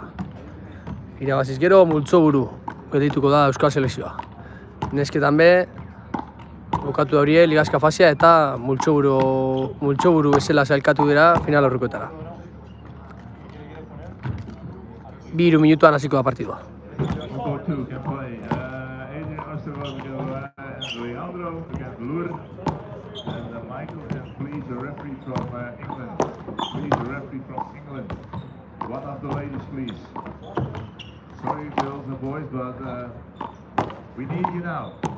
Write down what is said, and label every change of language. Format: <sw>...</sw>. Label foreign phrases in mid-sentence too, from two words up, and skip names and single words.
<eu>Irabaziz gero, multzoburu geldituko da Euskal Selekzioa. Nesketan be, jokatu daurie ligazka fasea eta multzoburu bezala sailkatu dira final aurrekoetara. 2 minutuan hasiko da partidua.</eu> <en>One of the ladies, please. Sorry, girls and boys, but we need you now.</en>